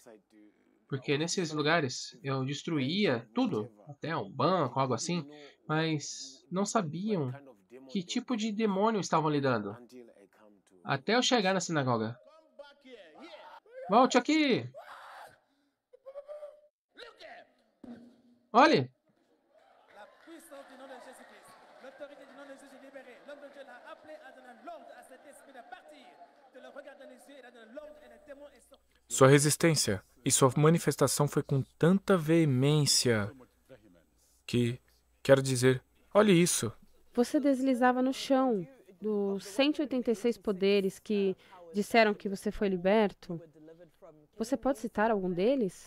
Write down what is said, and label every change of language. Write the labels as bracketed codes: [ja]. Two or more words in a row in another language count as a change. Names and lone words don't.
[pt] Porque nesses lugares eu destruía tudo, até um banco, algo assim, mas não sabiam que tipo de demônio estavam lidando. Até eu chegar na sinagoga. Volte aqui! Olhe! [fr] La puissance du nom de Jésus-Christ, l'autorité du nom de Jésus libérée. L'homme de Dieu l'a appelé à donner l'ordre à cet esprit de partir, de le regarder dans les yeux, il a donné l'ordre et le démon est sorti. [pt] Sua resistência e sua manifestação foi com tanta veemência que, quero dizer, olhe isso. Você deslizava no chão dos 186 poderes que disseram que você foi liberto. Você pode citar algum deles?